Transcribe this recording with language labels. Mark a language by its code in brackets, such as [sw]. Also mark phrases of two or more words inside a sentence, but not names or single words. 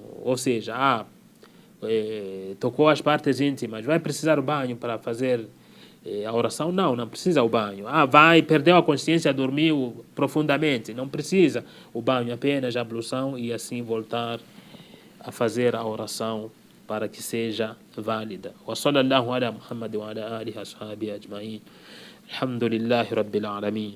[pt] Ou seja, tocou as partes íntimas, vai precisar o banho para fazer A oração não precisa o banho. Perdeu a consciência, dormiu profundamente. Não precisa o banho, apenas a ablução e assim voltar a fazer a oração para que seja válida. [ar] وصلى الله على محمد وعلى آله وصحبه أجمعين. الحمد لله رب العالمين.